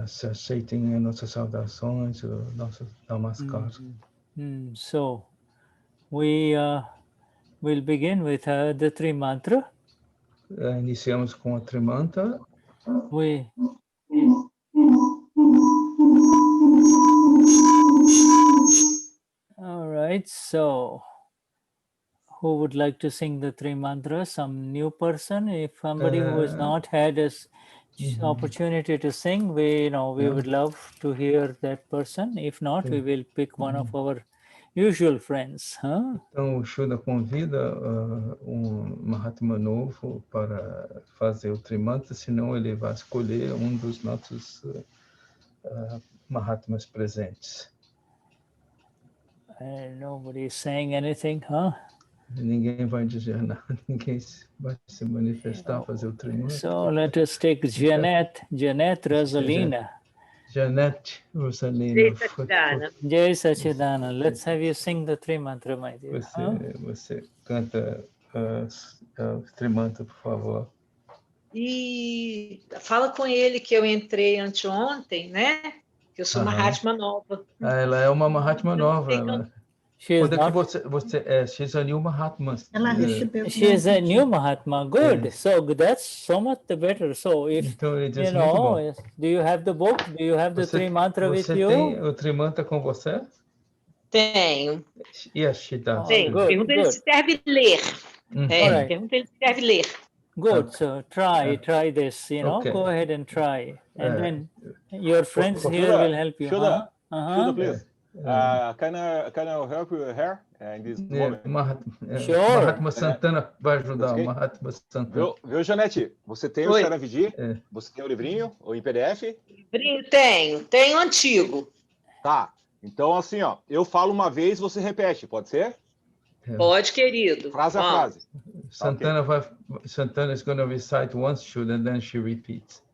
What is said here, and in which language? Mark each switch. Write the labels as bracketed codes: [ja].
[pt] Aceitem nossas saudações, nossos namaskars. [en] So we will begin with the Trimantra. [pt] Iniciamos com a Trimantra. [en] All right, so who would like to sing the three mantras? Some new person? If somebody who has not had this opportunity to sing, we would love to hear that person. If not, we will pick one of our usual friends. [pt] Então, o Shuddha convida Mahatma novo para fazer o Trimantra, senão ele vai escolher dos nossos Mahatmas presentes. [en] Nobody is saying anything, [pt] Ninguém vai dizer nada, ninguém vai se manifestar, fazer o Trimantra. [en] So let us take Janet Rosalina. Janet Rosalina. Jai Sachidana. Let's have you sing the Trimantra, my dear. [pt] Você canta o Trimantra, por favor. E fala com ele que eu entrei anteontem, né? Que eu sou Mahatma nova. Ela é uma Mahatma nova. Quando é que você [en] she's a new Mahatma. She is a new Mahatma. Good. Yes. So that's so much the better. So if [pt] então, [en] do you have the book? Do you have the Trimantra with you? [pt] Você tem o Trimantra com você? Tenho. [en] Yes, she does. [pt] Tenho. Pergunta ele se serve ler. Pergunta ele se serve ler. [en] Good. So try this. Okay. Go ahead and try, and then your friends here will help you. Shuddha, please. Can I help you here in this moment? Sure. [pt] Mahatma Santana vai ajudar. Mahatma Santana. Viu, Janete? Você tem o Saravidi? Você tem o livrinho? Ou em PDF? Livrinho tenho antigo. Tá. Então, assim, eu falo uma vez, você repete, pode ser? Pode, querido. Frase a frase. [en] Santana Santana is going to recite once, Shuddha, and then she repeats.